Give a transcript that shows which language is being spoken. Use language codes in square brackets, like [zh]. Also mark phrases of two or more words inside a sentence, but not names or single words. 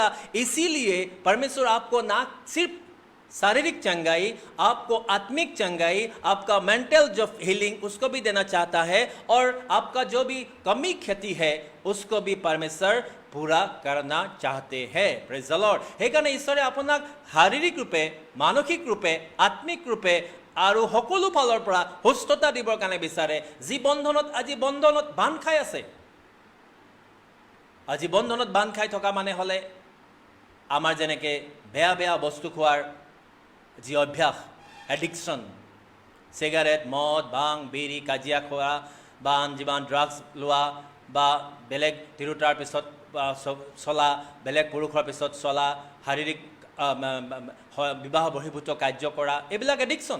[hi] इसीलिए परमेश्वर आपको ना सिर्फ शारीरिक चंगाई, आपको आत्मिक चंगाई, आपका मेंटल जो हीलिंग उसको भी देना चाहता है, और आपका जो भी कमी क्षति है उसको भी परमेश्वर पूरा करना चाहते हैं। [en] Praise the Lord. [as] সেইকাৰণে ঈশ্বৰে আপোনাক শাৰীৰিক ৰূপে, মানসিক ৰূপে, আত্মিক ৰূপে আৰু সকলো ফালৰ পৰা সুস্থতা দিবৰ কাৰণে বিচাৰে। যি বন্ধনত আজি বন্ধনত বান্ধ খাই আছে, আজি বন্ধনত বান্ধ খাই থকা মানে হ'লে আমাৰ যেনেকৈ বেয়া বেয়া বস্তু খোৱাৰ যি অভ্যাস, এডিকশ্যন, চিগাৰেট, মদ, ভাং, বিড়ি, কাজিয়া খোৱা বা আন যিমান ড্ৰাগছ লোৱা বা বেলেগ তিৰোতাৰ পিছত চলা, বেলেগ পুৰুষৰ পিছত চলা, শাৰীৰিক বিবাহ বহিৰ্ভূত কাৰ্য কৰা, এইবিলাক এডিকশ্যন।